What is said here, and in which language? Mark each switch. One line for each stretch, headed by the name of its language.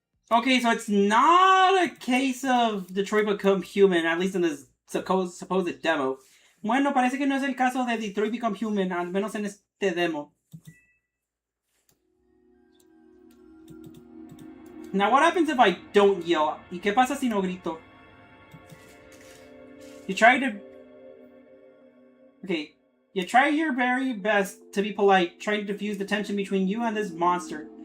English: Okay, so it's not a case of Detroit Become Human, at least in the supposed demo.
Spanish: Bueno, parece que no es el caso de Detroit Become Human, al menos en este demo.
English: Now, what happens if I don't yell?
Spanish: ¿Y qué pasa si no grito?
English: You try your very best to be polite, trying to diffuse the tension between you and this monster.